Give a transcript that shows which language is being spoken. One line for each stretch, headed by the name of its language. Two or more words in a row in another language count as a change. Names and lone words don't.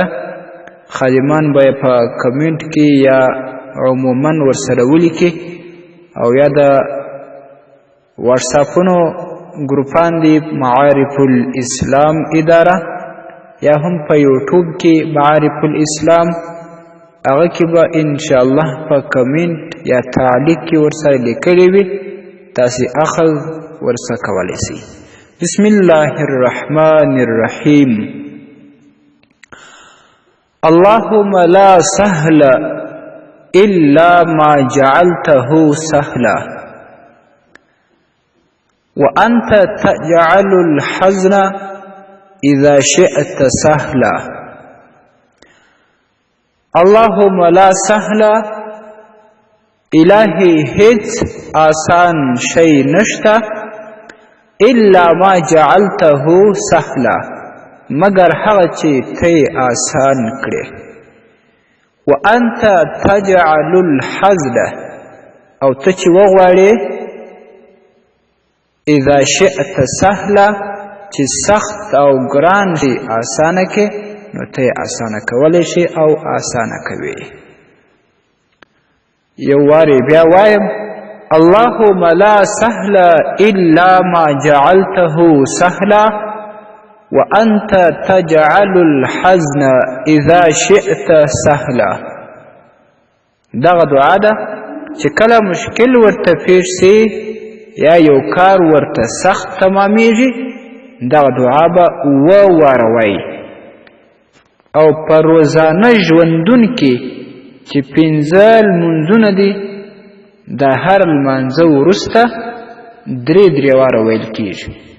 Pashto: خادمان به یې په کمنټ کې یا عموما ورسره ولیکي، او یا د واتساپونو ګروپان دي معارف الاسلام اداره، یا هم په یوټیوب کې معارف الاسلام، هغه کې به
Arabic: انشاءالله
Pashto: په کمنټ یا تعلیق کې ورسره لیکلی وي، تاسې اخذ ورسره کولی سئ.
Arabic: بسم الله الرحمن الرحیم. اللهم لا سهل إلا ما جعلته سهلا وأنت تجعل الحزن إذا شئت سهلا. اللهم لا سهل،
Pashto: الهی هیڅ آسان شی نشته،
Arabic: الا ما جعلته سهلا،
Pashto: مگر هغه چې ته آسان کړې.
Arabic: وانت تجعل الحزن،
Pashto: او ته چې وغواړې
Arabic: اذا شئت سهلا،
Pashto: چې سخت او ګران شي آسانه کې، نو ته آسانه کولی شي او آسانه کوي. یو وارې بیا وایم،
Arabic: اللهم لا سهل إلا ما جعلته سهلا وأنت تجعل الحزن إذا شئت سهلا.
Pashto: دغه دعا ده چې کله مشکل ورته پیښ سي یا یو کار ورته سخت تمامیږي، دغه دعا به وواروئ. او په روزانه ژوندون کې چې 15 لمونځونه دي، د هر لمانځه وروسته 3 واره ویل کېږي.